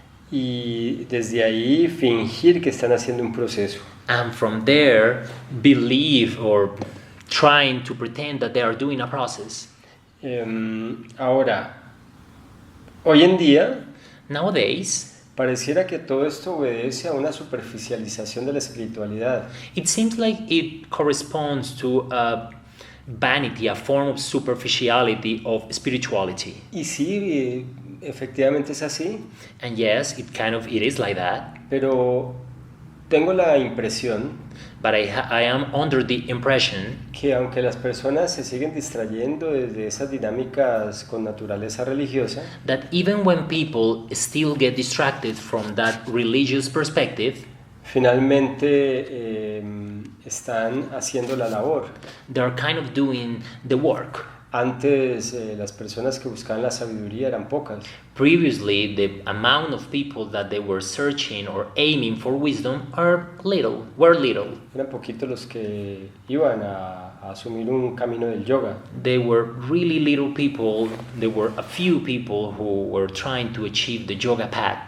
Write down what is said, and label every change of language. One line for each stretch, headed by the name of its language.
English: y desde ahí fingir que están haciendo un proceso. and from there believe or trying to pretend that they are doing a process.
Spanish: Ahora, hoy en día
English: Nowadays,
Spanish: pareciera que todo esto obedece a una superficialización de la espiritualidad.
English: it seems like it corresponds to a vanity, a form of superficiality of spirituality.
Spanish: Y sí, efectivamente es así,
English: And yes, it is like that.
Spanish: pero tengo la impresión
English: But I am under the impression
Spanish: que aunque las personas se siguen distrayendo desde esas dinámicas con naturaleza religiosa,
English: that even when people still get distracted from that religious perspective,
Spanish: finalmente están haciendo la labor.
English: they're kind of doing the work.
Spanish: Antes las personas que buscaban la sabiduría eran pocas.
English: Previously, the amount of people that they were searching or aiming for wisdom were little.
Spanish: Eran poquitos los que iban a asumir un camino del yoga.
English: They were really little people. There were a few people who were trying to achieve the yoga path